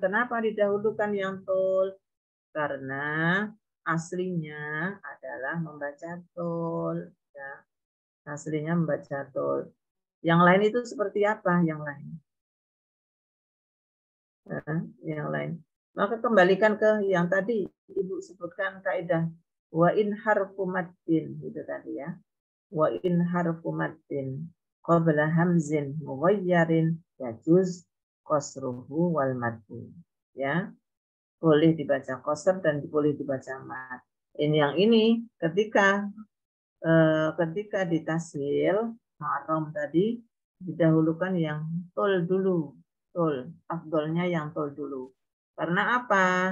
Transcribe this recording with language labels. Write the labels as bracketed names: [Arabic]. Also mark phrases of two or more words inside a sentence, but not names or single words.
[Indonesian] Kenapa didahulukan yang tul? Karena aslinya adalah membaca tul. Ya. Aslinya membaca tul. Yang lain itu seperti apa? Yang lain? Yang lain. Maka kembalikan ke yang tadi Ibu sebutkan kaidah [Arabic] وإن حرف مد [Indonesian] itu tadi ya. [Arabic] وإن حرف مد قبل همز مغير يجوز قصره والمد. [Indonesian] Ya. Boleh dibaca qasr dan boleh dibaca mad. Yang ini ketika ditasil ma'ram tadi didahulukan yang tul dulu. Tul, afdolnya yang tul dulu. Karena apa?